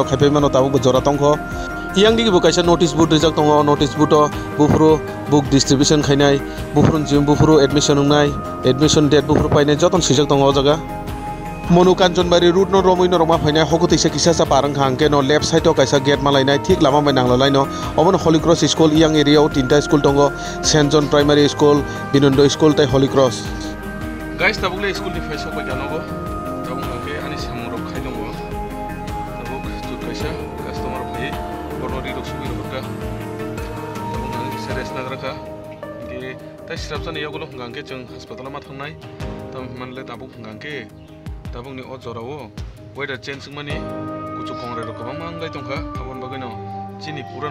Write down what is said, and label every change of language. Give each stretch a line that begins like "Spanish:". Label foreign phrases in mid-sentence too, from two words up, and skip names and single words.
Kok Borok: khaipai mano tabuk jora tongkho yang digi bo kaisa
English: notice board
Kok Borok: rijak tongo
English: notice board
Kok Borok: o bufuru
English: book distribution
Kok Borok: khainai bufuru admission ngai
English: admission date
Kok Borok: bufuru painai joton swijak tongo o jaga Monu Kanchonbari route no romoi no roma phainai hokotisa kisa sa parang hangke no
English: left side
Kok Borok: o kaisa gate malainai thik lama mai nanglalai no obon Holy Cross School yang area o tinta school tongo St John Primary School Binondo School tai Holy Cross guys tabukle school ni faisa ko janogo tabuk hangke ani samurok khai dongo tabuk tu kaisa customer phai borori rok sugi rokka tabuk hangke seres nagraka ke tai sirapsani yagulo hangke jeng hospital ma thangnai tam manle tabuk hangke tabuk ni o jorao
English: weather change
Kok Borok: mani kuchu kongre rok bang manglai tongkha abon bagai no chini pura